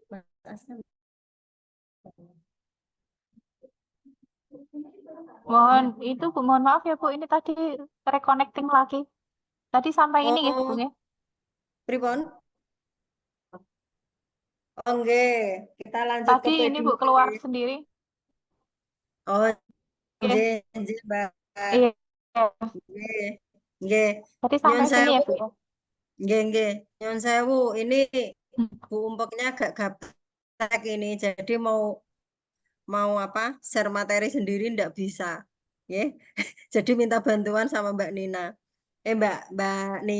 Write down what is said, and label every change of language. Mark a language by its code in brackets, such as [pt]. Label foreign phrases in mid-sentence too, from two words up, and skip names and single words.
[id] Mohon itu Bu, mohon maaf ya Bu, ini tadi reconnecting lagi. Tadi sampai ini ya Bu Oh, ya. pripun? Oke, kita lanjut ke Tadi ini Bu P2. keluar sendiri. Oh, Oke. [jv] nggih, Mbak. [id] Iya. [jv] Nggih. Nggih. [id] Tadi [jv] Nyun [id] sampai sini ya [jv] sewu. [id] Bu ya. [jv] Nggih. Nyun sewu. Ini Hmm. [id] Bu Umpeknya agak gaptek ini. Jadi mau apa? Share materi sendiri ndak bisa. [jv] Nggih. [id] Jadi minta bantuan sama Mbak Nina. Mbak Nia.